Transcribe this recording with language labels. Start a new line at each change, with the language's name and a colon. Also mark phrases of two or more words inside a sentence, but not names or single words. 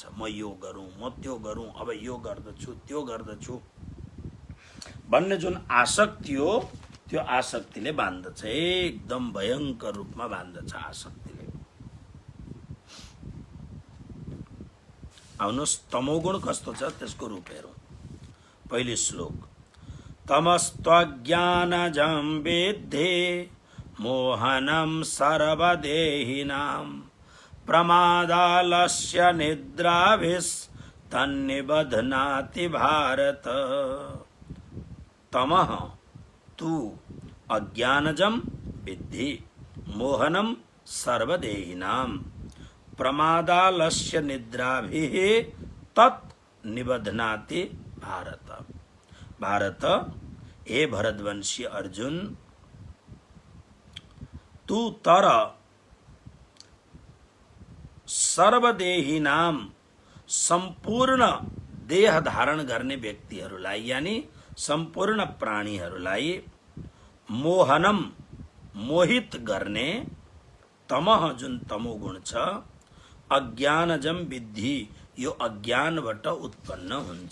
Nepali: म यो गरौँ, म त्यो गरौँ, अब यो गर्दछु, त्यो गर्दछु भन्ने जुन आसक्ति हो त्यो आसक्तिले बाँध्दछ। एकदम भयङ्कर रूपमा बाँध्दछ आसक्तिले। आउनुहोस् तमोगुण कस्तो छ त्यसको रूप हेरौँ। पहिलो श्लोक,
Sanskrit: तमस्त्वज्ञानजं विद्धि मोहनं सर्वदेहिनां प्रमादालस्य निद्राभिस्तन्निबध्नाति भारत। तमः तु अज्ञानजं विद्धि मोहनं सर्वदेहिनां प्रमादालस्य निद्राभिः तत् निबध्नाति भारत।
Nepali: भारत, हे भरतवंशी अर्जुन, तू तर सर्वदेहिनाम सम्पूर्ण देह धारण गर्ने व्यक्तिहरूलाई यानी सम्पूर्ण प्राणीहरूलाई मोहनम मोहित गर्ने तमह जुन तमोगुण छ अज्ञानजम विद्धि यो अज्ञानबाट उत्पन्न हुन्छ।